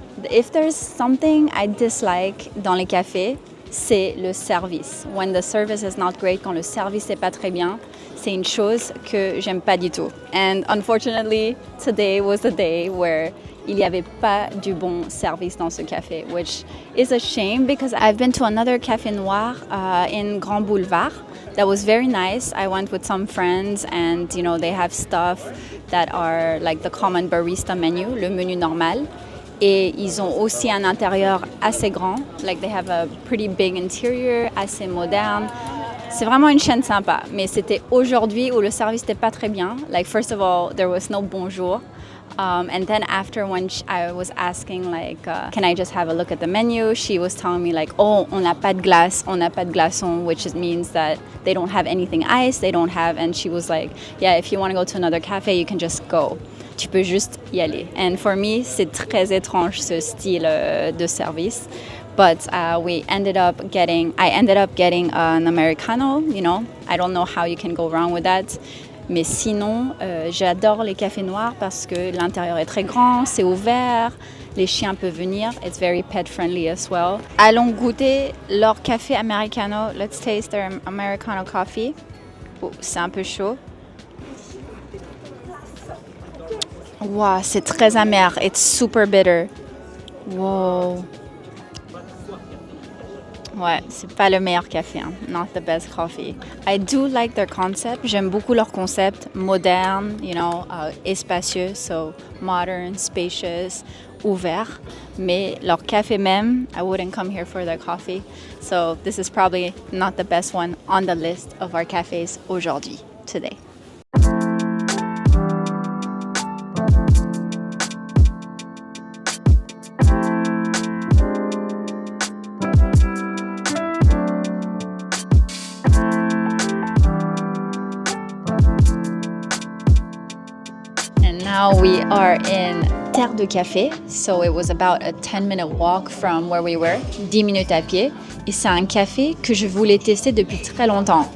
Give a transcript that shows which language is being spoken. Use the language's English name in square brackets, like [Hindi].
[English] If there's something I dislike [French] dans les cafés, c'est le service. [English] When the service is not great, [French] quand le service n'est pas très bien, c'est une chose que j'aime pas du tout. [English] And unfortunately, today was the day where [French] il n'y avait pas du bon service dans ce café, [English] which is a shame because I've been to another Café Noir in Grand Boulevard that was very nice. I went with some friends, and you know, they have stuff that are like the common barista menu, [French] le menu normal. Et ils ont aussi un intérieur assez grand, [English] like they have a pretty big interior, [French] assez moderne. C'est vraiment une chaîne sympa, mais c'était aujourd'hui où le service n'était pas très bien. [English] Like first of all, there was no Bonjour. And then after, when I was asking like, can I just have a look at the menu? She was telling me like, oh, [French] on n'a pas de glace, on n'a pas de glaçon, [English] which means that they don't have anything iced, and she was like, yeah, if you want to go to another cafe, you can just go. [French] Tu peux juste y aller. [English] And for me, [French] c'est très étrange ce style de service. [English] But I ended up getting an Americano, you know. I don't know how you can go wrong with that. [French] Mais sinon, j'adore les cafés noirs parce que l'intérieur est très grand, c'est ouvert, les chiens peuvent venir. [English] It's very pet friendly as well. [French] Allons goûter leur café americano. [English] Let's taste their Americano coffee. [French] Oh, c'est un peu chaud. [English] Wow, [French] c'est très amer. [English] It's super bitter. Wow. [French] Ouais, c'est pas le meilleur café, hein. [English] Not the best coffee. I do like their concept. [French] J'aime beaucoup leur concept moderne, [English] you know, [French] espacieux, [English] so modern, spacious, [French] ouvert. Mais leur café même, [English] I wouldn't come here for their coffee. So this is probably not the best one on the list of our cafés [French] aujourd'hui, [English] today. Now we are in Terre de Café, so it was about a 10-minute walk from where we were, [French] 10 minutes à pied. Et c'est un café que je voulais tester depuis très longtemps.